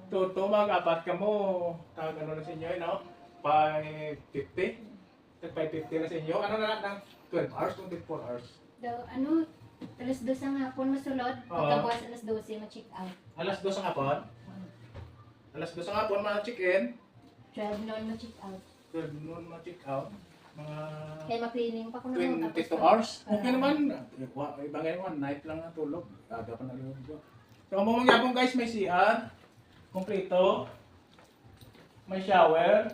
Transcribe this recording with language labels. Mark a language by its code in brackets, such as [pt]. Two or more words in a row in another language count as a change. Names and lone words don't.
[hil] Toto mag-apat ka mo. Tawag ano na sa inyo, no? 550. 550 na sa inyo. Ano na lang? [en] 12 hours, 24 hours. [hil] Do ano alas 2 ang hapon masulod. Oo. Pagkabukas alas 12 ma-check out. Alas 2 ang hapon. Alas 2 ang hapon, ma-check-in. 12 noon ma-check out. 12 noon ma-check out. Mga Kaya ma-cleaning pa ko na [tl] 22 hours. Okay naman. Iba ngayon, [en] one night [tl] lang na tulog. [hil] Aga pa na rin ko. So, kung magyapon guys, may CR. Kompleto. May shower.